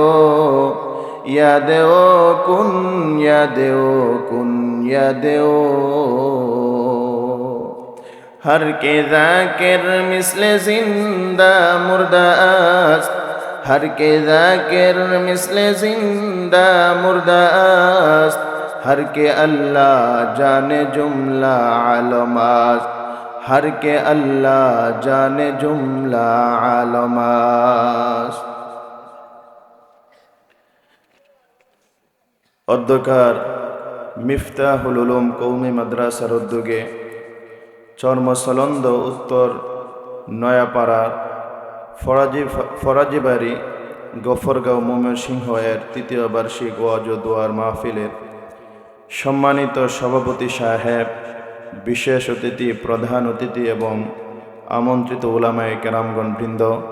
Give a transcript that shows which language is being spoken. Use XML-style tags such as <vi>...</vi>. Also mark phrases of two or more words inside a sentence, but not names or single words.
<fa>کن یاد کن یاد ہر کے ذاکر مثل زندہ مردہ است ہر کے ذاکر مثل زندہ مردہ است ہر کے اللہ جان جملہ عالم است ہر کے اللہ جان جملہ عالم است</fa> <bn>অধ্যকার মিফতাহুল উলুম কৌমি মাদ্রাসার উদ্যোগে চর্মসলন্দ উত্তর নয়াপাড়া ফরাজিবাড়ি গফরগাঁও ময়মনসিংহ এর তৃতীয় বার্ষিক ওয়াজ ও দোয়ার মাহফিলের সম্মানিত সভাপতি সাহেব, বিশেষ অতিথি, প্রধান অতিথি এবং আমন্ত্রিত উলামায়ে কেরামগণ বৃন্দ,</bn>